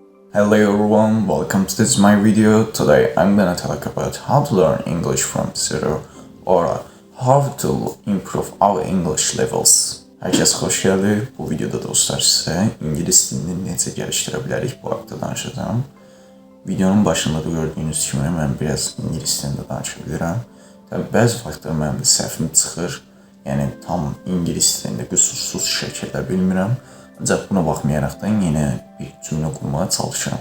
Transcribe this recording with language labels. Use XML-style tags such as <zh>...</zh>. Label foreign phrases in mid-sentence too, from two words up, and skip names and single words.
<en>Hello everyone, welcome to this my video. Today I'm gonna talk about how to learn English from zero or how to improve our English levels.</en> <tr>Herkes hoş geldi.</tr> <az>Bu videoda dostlar size İngiliz dilini necə geliştirə bilərik bu haqda danışacağım. Videonun başında da gördüyünüz kimi mən biraz İngilis dilində danışa bilirəm. Təbii bəzi vaxtlar mənim də səhvim çıxır. Yəni tam İngilis dilində qüsursuz şəkildə bilmirəm. Ancaq buna baxmayaraqdan yenə bir cümlə qurmağa çalışıram.</az>